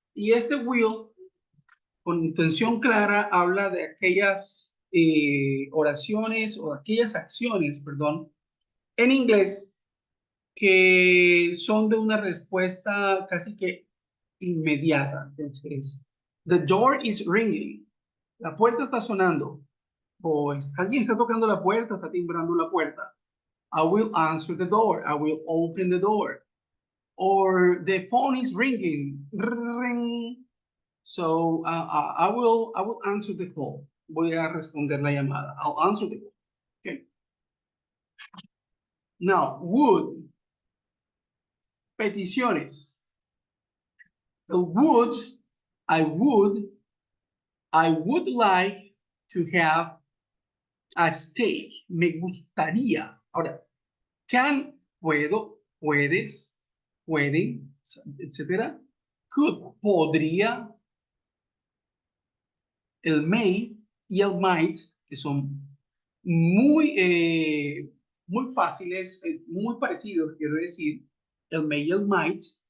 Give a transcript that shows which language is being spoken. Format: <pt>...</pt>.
<es>Y este will, con intención clara, habla de aquellas oraciones o aquellas acciones, perdón, en inglés que son de una respuesta casi que inmediata.</es> <en>Entonces, the door is ringing.</en> <es>La puerta está sonando. Pues alguien está tocando la puerta, está timbrando la puerta.</es> <en>I will answer the door. I will open the door. Or the phone is ringing. Ring. So I will answer the call.</en> <es>Voy a responder la llamada.</es> <en>I'll answer the call. Okay. Now, would. Peticiones. Would. I would. I would like to have a steak.</en> <es>Me gustaría. Ahora, can, puedo, puedes, pueden, etcétera. Could, podría. El may y el might, que son muy fáciles, muy parecidos, quiero decir. El may y el might.</es>